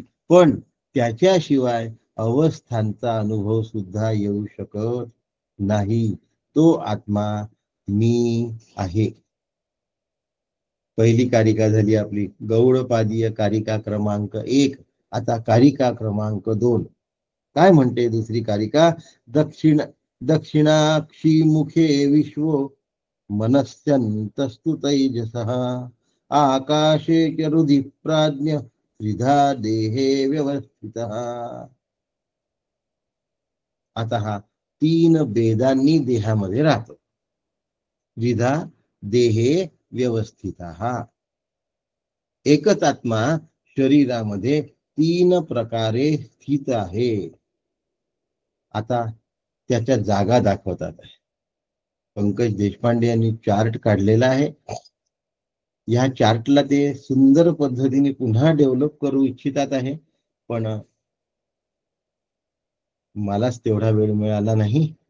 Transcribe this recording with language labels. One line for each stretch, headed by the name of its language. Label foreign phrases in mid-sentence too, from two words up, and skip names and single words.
Marathi: पण त्याच्याशिवाय अवस्थांचा अनुभव सुद्धा येऊ शकत नाही. तो आत्मा मी आहे. पहिली कारिका झाली आपली गौडपादीय कारिका क्रमांक 1. आता कारिका क्रमांक 2 काय म्हणते? दुसरी कारिका,
Sanskrit: दक्षिणाक्षी मुखे विश्व मनस्यन्तस्तु तैजसः आकाशे च हृदि प्राज्ञ त्रिधा देहे व्यवस्थितः.
Marathi: आता हा तीन भेदांनी देहामध्ये राहतो.
Sanskrit: द्विधा देहे व्यवस्थितः.
Marathi: एकच आत्मा शरीरामध्ये तीन प्रकारे स्थित आहे. आता त्याच्या जागा दाखवतात आहे. पंकज देशपांडे यांनी चार्ट काढलेला आहे. या चार्टला ते सुंदर पद्धतीने पुन्हा डेव्हलप करू इच्छितात आहे, पण मलाच तेवढा वेळ मिळाला नाही.